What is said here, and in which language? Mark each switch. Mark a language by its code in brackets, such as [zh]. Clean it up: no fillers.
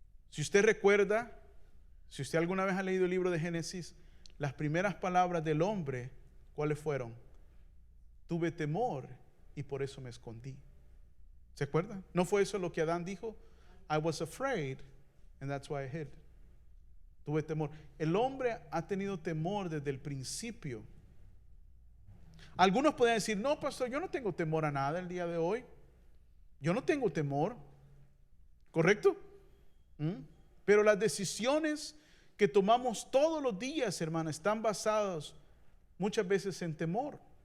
[es] Si usted recuerda, si usted alguna vez ha leído el libro de Génesis, las primeras palabras del hombre, ¿cuáles fueron? Tuve temor y por eso me escondí. ¿Se acuerdan? ¿No fue eso lo que Adán dijo? [en] I was afraid and that's why I hid. [es] Tuve temor. El hombre ha tenido temor desde el principio. Algunos pueden decir: no, pastor, yo no tengo temor a nada el día de hoy. Yo no tengo temor. ¿Correcto? Pero las decisiones que tomamos todos los días, hermano, están basadas muchas veces en temor.